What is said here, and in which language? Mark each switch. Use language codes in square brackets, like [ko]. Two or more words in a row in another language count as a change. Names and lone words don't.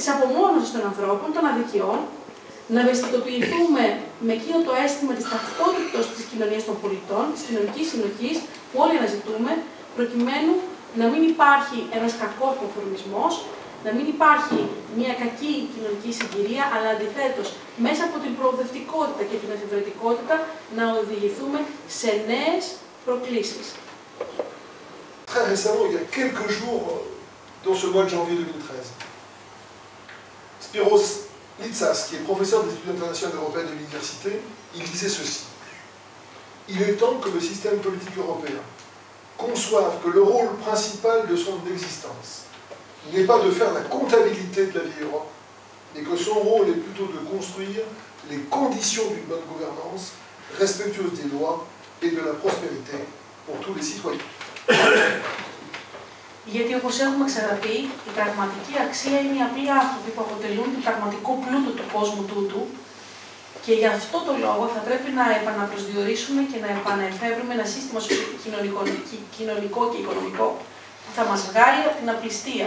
[el] απομόνωσης των ανθρώπων, των αδικιών, να ευαισθητοποιηθούμε με εκείνο το αίσθημα της ταυτότητας της κοινωνίας των πολιτών, της κοινωνικής συνοχής, που όλοι αναζητούμε, προκειμένου να μην υπάρχει ένας κακός κονφορμισμός, να μην υπάρχει μια κακή κοινωνική συγκυρία, αλλά αντιθέτως, μέσα από την προοδευτικότητα και την εφηβετικότητα, να οδηγηθούμε σε νέες προκλήσεις. [fr] Très récemment, il y a quelques jours, dans ce mois de janvier 2013, Spiros Litsas, qui est professeur des études internationales européennes de l'université, il disait ceci. Il est temps que le système politique européen conçoive que le rôle principal de son existence n'est pas de faire la comptabilité de la vieille Europe, mais que son rôle est plutôt de construire les conditions d'une bonne gouvernance respectueuse des lois et de la prospérité pour tous les citoyens. [el] Γιατί όπως έχουμε ξαναπεί, η πραγματική αξία είναι οι απλοί άνθρωποι που αποτελούν τον πραγματικό πλούτο του κόσμου τούτου και γι' αυτό το λόγο θα πρέπει να επαναπροσδιορίσουμε και να επαναεφεύρουμε ένα σύστημα κοινωνικό και οικονομικό που θα μας βγάλει από την απληστία.